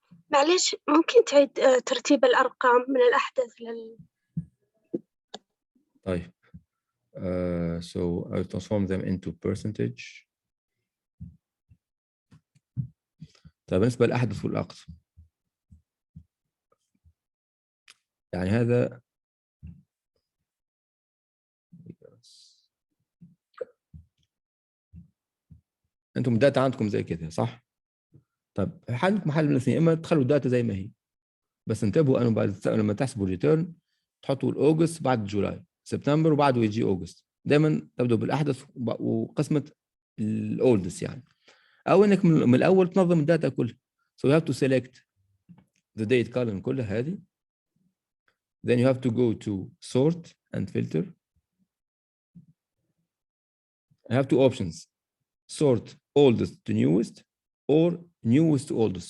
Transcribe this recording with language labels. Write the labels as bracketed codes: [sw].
[ar] معلش ممكن تعيد ترتيب الأرقام من الأحدث [en] طيب so I'll transform them into percentage. [ar] طيب بالنسبة للأحدث والأقصى يعني هذا انتم الداتا عندكم زي كده صح؟ طب عندكم حل من الاثنين، اما تخلوا الداتا زي ما هي بس انتبهوا انه بعد لما تحسبوا الريتيرن تحطوا الاوجست بعد جولاي، سبتمبر وبعده يجي اوجست، دايما تبدأوا بالاحدث وقسمه الاولدست يعني، او انك من الاول تنظم الداتا كلها. [en] So you have to select the date column [ar] كلها هذه. [en] Then you have to go to sort and filter. I have two options: sort oldest to newest or newest to oldest.